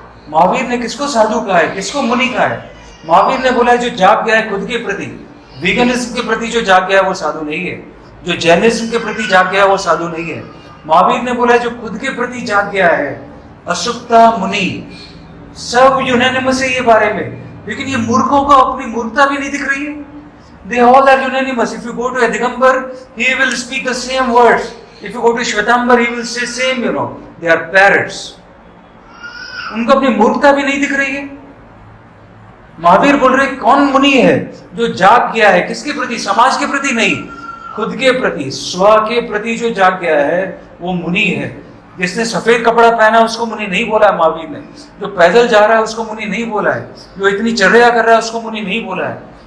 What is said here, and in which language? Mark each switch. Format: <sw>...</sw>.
<hi>महावीर ने किसको साधु कहा है, किसको मुनि कहा है? महावीर ने बोला है जो जाग गया है खुद के प्रति, वीगनिज्म के प्रति जो जाग गया है वो साधु नहीं है, जो जैनिज्म के प्रति जाग गया है वो साधु नहीं है। महावीर ने बोला है जो खुद के प्रति जाग गया है, असुप्ता मुनि, सब यूनानिमस है ये बारे में। लेकिन ये मूर्खों को अपनी मूर्खता भी नहीं दिख रही है।</hi> <en>They all are unanimous. If you go to a Digambar, he will speak the same words. If you go to Shwetambar, he will say same, They are parrots.</en> <hi>उनको अपनी मूर्खता भी नहीं दिख रही है। महावीर बोल रहे कौन मुनि है जो जाग गया है, किसके प्रति? समाज के प्रति नहीं, खुद के प्रति, स्व के प्रति जो जाग गया है वो मुनि है। जिसने सफेद कपड़ा पहना है उसको मुनि नहीं बोला है महावीर ने, जो पैदल जा रहा है उसको मुनि नहीं बोला है, जो इतनी चर्या कर रहा है उसको मुनि नहीं बोला है।</hi>